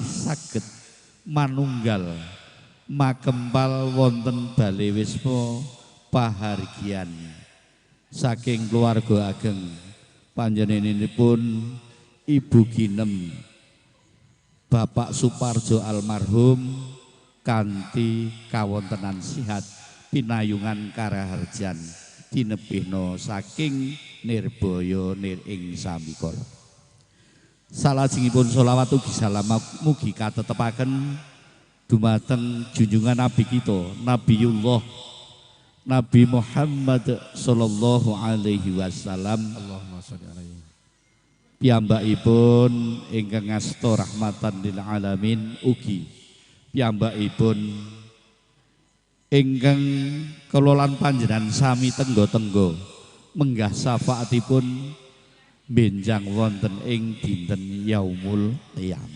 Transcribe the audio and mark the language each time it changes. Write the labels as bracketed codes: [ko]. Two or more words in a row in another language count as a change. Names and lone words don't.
[jv] saged manunggal makempal wonten Bale Wisma pahargyan saking keluarga ageng panjenenganipun Ibu Ginem Bapak Suparjo almarhum kanthi kawontenan sihat pinayungan karaharjan dinebihna saking nirbaya nir ing samikala. Salajengipun sholawat ugi salam mugi katetepaken dumateng junjungan Nabi kita Nabiullah Nabi Muhammad [ar] sallallahu alaihi wasallam. Allahumma sholli alaihi. [jv] Piyambakipun ingkang ngasta [ar] rahmatan lil alamin [jv] ugi piyambakipun ingkang kelolan panjenengan sami tenggo-tenggo menggah syafaatipun benjang wonten ing dinten [ar] yaumul qiyamah.